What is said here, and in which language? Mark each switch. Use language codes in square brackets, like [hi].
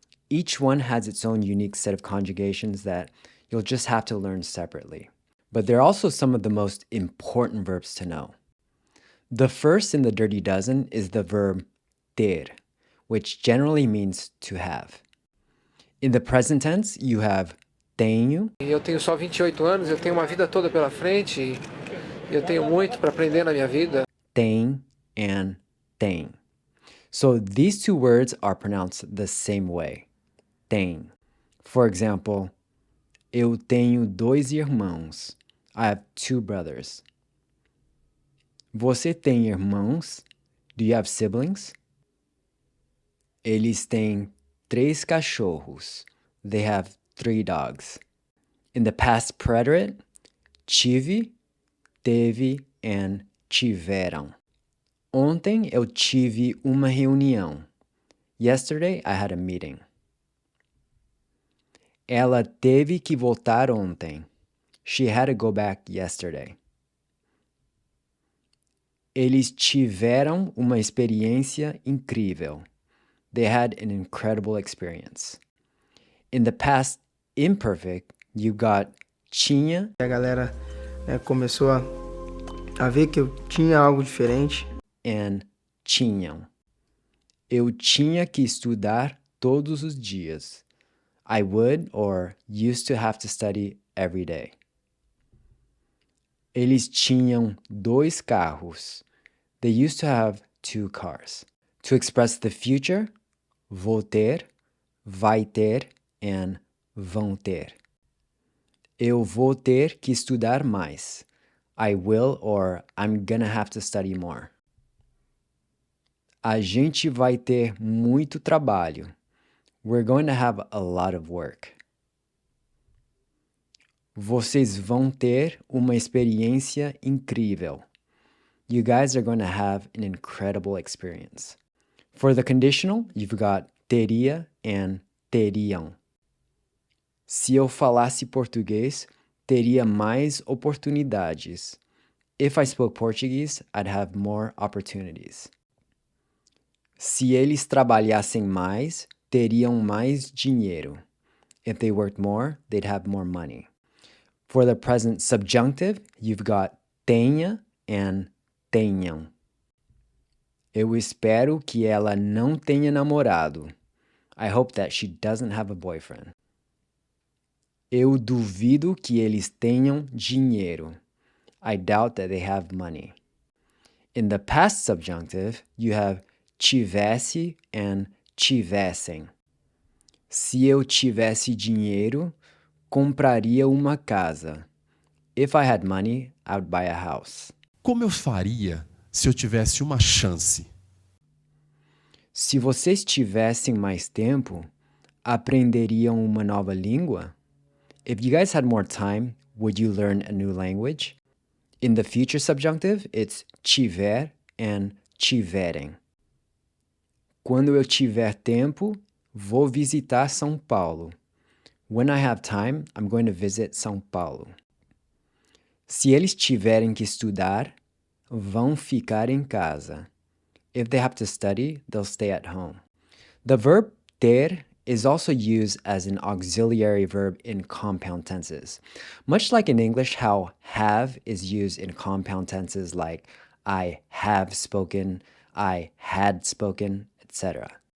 [en] Each one has its own unique set of conjugations that you'll just have to learn separately. But they're also some of the most important verbs to know. The first in the dirty dozen is the verb ter, which generally means to have. In the present tense, you have tenho. [pt] Eu tenho só 28 anos, eu tenho uma vida toda pela frente e eu tenho muito para aprender na minha vida. Tem and tem. [en] So these two words are pronounced the same way. [pt] Tem. [en] For example, [pt] eu tenho 2 irmãos. [en] I have 2 brothers. [pt] Você tem irmãos? [en] Do you have siblings? [pt] Eles têm 3 cachorros. [en] They have 3 dogs. In the past preterite, tive, teve, and tiveram. [pt] Ontem eu tive uma reunião. [en] Yesterday I had a meeting. [pt] Ela teve que voltar ontem. [en] She had to go back yesterday. [pt] Eles tiveram uma experiência incrível. [en] They had an incredible experience. In the past imperfect, you got tinha. [pt] A galera começou a ver que eu tinha algo diferente. [en] And tinham. [pt] Eu tinha que estudar todos os dias. [en] I would or used to have to study every day. [pt] Eles tinham 2 carros. [en] They used to have 2 cars. To express the future, vou ter, vai ter, and vão ter. [pt] Eu vou ter que estudar mais. [en] I will or I'm gonna have to study more. [pt] A gente vai ter muito trabalho. [en] We're going to have a lot of work. [pt] Vocês vão ter uma experiência incrível. [en] You guys are going to have an incredible experience. For the conditional, you've got teria and teriam. [pt] Se eu falasse português, teria mais oportunidades. [en] If I spoke Portuguese, I'd have more opportunities. [pt] Se eles trabalhassem mais, teriam mais dinheiro. [en] If they worked more, they'd have more money. For the present subjunctive, you've got tenha and tenham. [pt] Eu espero que ela não tenha namorado. [en] I hope that she doesn't have a boyfriend. [pt] Eu duvido que eles tenham dinheiro. [en] I doubt that they have money. In the past subjunctive, you have tivesse and tivessem. [pt] Se eu tivesse dinheiro, compraria uma casa. [en] If I had money, I would buy a house. [pt] Como eu faria se eu tivesse uma chance? Se vocês tivessem mais tempo, aprenderiam uma nova língua? [en] If you guys had more time, would you learn a new language? In the future subjunctive, it's tiver and tiverem. [pt] Quando eu tiver tempo, vou visitar São Paulo. [en] When I have time, I'm going to visit São Paulo. [pt] Se eles tiverem que estudar, vão ficar em casa. [en] If they have to study, they'll stay at home. The verb ter is also used as an auxiliary verb in compound tenses. Much like in English, how have is used in compound tenses like I have spoken, I had spoken, etc.